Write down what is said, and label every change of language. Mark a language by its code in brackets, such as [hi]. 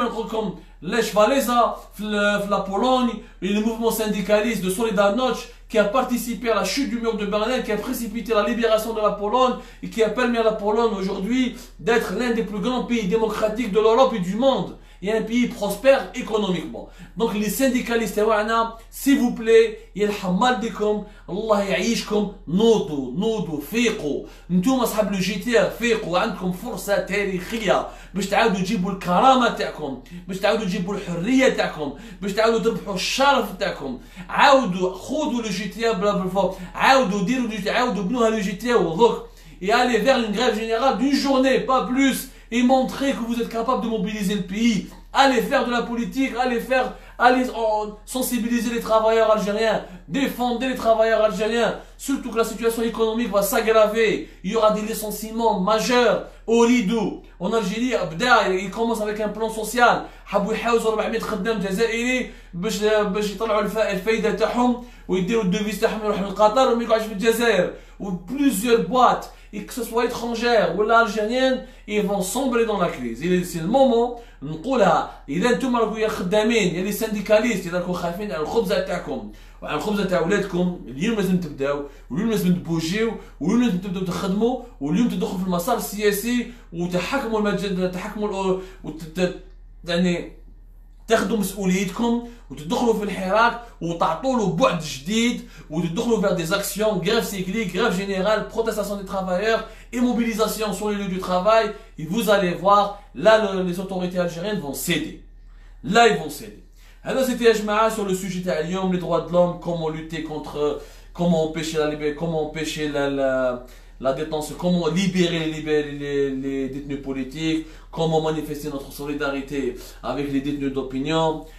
[fr] Comme Lech Walesa, la Pologne, et le mouvement syndicaliste de Solidarność qui a participé à la chute du mur de Berlin, qui a précipité la libération de la Pologne et qui a permis à la Pologne aujourd'hui d'être l'un des plus grands pays démocratiques de l'Europe et du monde. Et un pays prospère économiquement. Donc les syndicalistes, s'il vous plaît, [ar] يرحم ديكم الله يعيشكم نوضوا فيقوا انتم اصحاب لو جي تي فيقوا عندكم فرصه تاريخيه باش تعاودوا تجيبوا الكرامه تاعكم باش تعاودوا تجيبوا الحريه تاعكم باش تعاودوا تربحوا الشرف تاعكم عاودوا خذوا لو جي تي بلا بالفو عاودوا ديروا عاودوا بنوها لو جي تي ودوك [fr] et aller vers une grève générale d'une journée pas plus et montrer que vous êtes capable de mobiliser le pays. Allez faire de la politique, allez sensibiliser les travailleurs algériens, défendre les travailleurs algériens, surtout que la situation économique va s'aggraver. Il y aura des licenciements majeurs au Ridou. En Algérie, il commence avec un plan social. [ar] حبوا يحوزوا 400 خدام جزائري باش يطلعوا الفايده تاعهم ويديروا الدوفيز تاعهم يروحوا لقطر وما يقعدوش في الجزائر. [fr] Ou plusieurs boîtes, et que ce soit étrangères ou algériennes, ils vont sombrer dans la crise. C'est le moment [ar] نقولها اذا انتم راكم يا خدامين يا لي سانديكاليست اذا راكم خايفين على الخبزه تاعكم وعلى الخبزه تاع ولادكم اليوم لازم تبداو واليوم لازم تبوجيو واليوم لازم تبداو تخدموا واليوم تدخلوا في المسار السياسي وتحكموا المجال تحكموا يعني تاخذوا مسؤوليتكم وتدخلوا في الحراك وتعطوا له بعد جديد وتدخلوا [fr] vers des actions grève cyclique, grève générale, protestation des travailleurs et mobilisation sur les lieux du travail et vous allez voir là les autorités algériennes vont céder. Là ils vont céder. Alors c'était [ar] يا جماعه [fr] sur le sujet [ar] تاع اليوم [fr] les droits de l'homme, comment lutter contre comment empêcher la liberté, comment empêcher la détention, comment libérer les détenus politiques, comment manifester notre solidarité avec les détenus d'opinion.